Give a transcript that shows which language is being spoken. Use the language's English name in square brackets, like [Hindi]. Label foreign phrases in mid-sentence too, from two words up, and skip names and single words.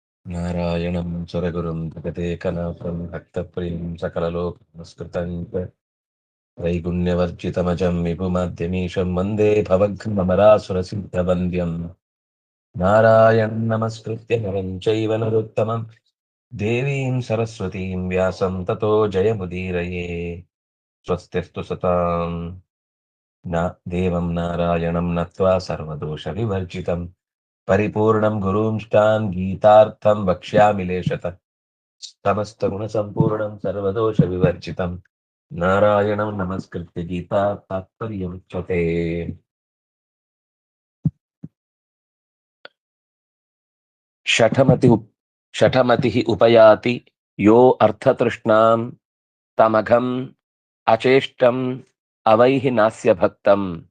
[Sanskrit] ನಾರಾಯಣಂ ಸುರಗುರುಂ ಜಗದೇಕನಾಥಂ ಭಕ್ತಪ್ರಿಯಂ ಸಕಲಲೋಕನಮಸ್ಕೃತಂ ತ್ರೈಗುಣ್ಯವರ್ಜಿತಮಜಂ ವಿಭುಮಾದ್ಯಮೀಶಂ ವಂದೇ ಭವಘ್ನಮರಾಸುರಸಿದ್ಧವಂದ್ಯಂ ನಾರಾಯಣಂ ನಮಸ್ಕೃತ್ಯ ನರಂ ಚೈವ ನರೋತ್ತಮಂ ದೇವೀಂ ಸರಸ್ವತೀಂ ವ್ಯಾಸಂ ತತೋ ಜಯಮುದೀರಯೇ. ಸ್ವಸ್ತಿಸ್ತು ಸತಾಂ ದೇವಂ ನಾರಾಯಣಂ ನತ್ವಾ ಸರ್ವದೋಷವಿವರ್ಜಿತಂ ಪರಿಪೂರ್ಣಂ ಗುರುಂಷ್ಟಾನ್ ಗೀತಾರ್ಥಂ ವಕ್ಷ್ಯಾಮಿ ಲೇಷತಃ ಸಮಸ್ತ ಗುಣ ಸಂಪೂರ್ಣಂ ಸರ್ವದೋಷ ವಿವರ್ಜಿತಂ ನಾರಾಯಣಂ ನಮಸ್ಕೃತ್ಯ ಗೀತಾ ತಾತ್ಪರ್ಯಮುಚ್ಯತೆ. ಶಠಮತಿ ಉಪಯಾತಿ ಯೋ ಅರ್ಥತೃಷ್ಣಾಂ ತಮಘಂ ಅಚೇಷ್ಟಂ ಅವೈಹಿ ನಾಸ್ಯ ಭಕ್ತಂ.